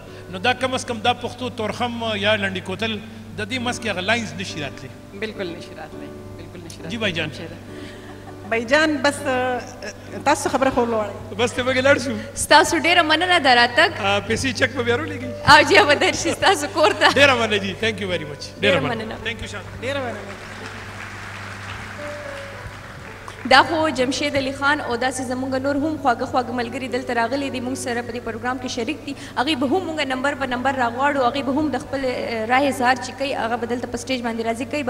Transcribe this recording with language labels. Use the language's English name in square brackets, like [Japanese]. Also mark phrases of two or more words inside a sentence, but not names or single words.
[Pashto] نو دا کم از کم دا پښتو تورخم یا لنډي کوتل د دې منځ کې هغه لاینز نشي راتلی. بالکل نشي راتلی بالکل نشي راتلی. [Urdu] جی بھائی جان [Pashto] بایجان بس تاسو خبره خو ولاړئ بس ته به لاړ شو. ستاسو ډېره مننه د راتګ. پیسې چک به بیا راولېږئ. او جی به درشي ستاسو کور ته. ډېره مننه جي [English] thank you very much. [Pashto] ډېره مننه. [English] thank you [Pashto] شان. ډېره مننه. دا خو جمشید علي خان او داسې زموږ نور هم خواږه خواږه ملګري دلته راغلي دي موږ سره په دې پروګرام کې شریک دي. هغوی به هم موږ نمبر په نمبر راغواړو هغوی به هم د خپل رایې اظهار چې کوي هغه به دلته په سټیج باندې راځي کوي به.